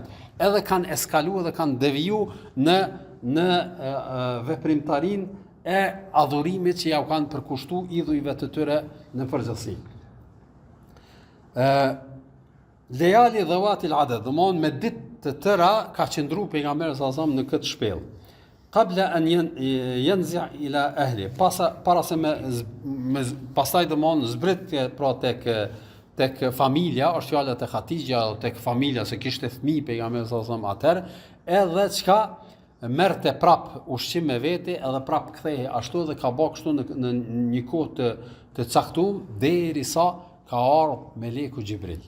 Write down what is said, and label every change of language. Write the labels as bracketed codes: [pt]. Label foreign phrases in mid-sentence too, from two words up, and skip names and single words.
[sq] Edhe kanë eskaluar dhe kanë deviju në veprimtarinë e adhurimit që ja u kanë përkushtu idhujve të tyre në përgjithësi. [ar] الليالي ذوات العدد, [sq] domthon me ditë të tëra ka qëndru pejgamberi [ar] صلى الله عليه وسلم [sq] në këtë shpellë. [ar] قبل أن ينزع إلى أهله, [sq] para se pastaj domthon zbrit pra tek familja, është fjala te Hatixha, tek familja se kishte fëmijë pejgamberi [ar] صلى الله عليه وسلم [sq] atëherë, edhe çka merrte prap ushqim me vete edhe prap kthehej ashtu dhe ka bë kështu në një kohë të caktuar derisa ka ardhur meleku Xhibril.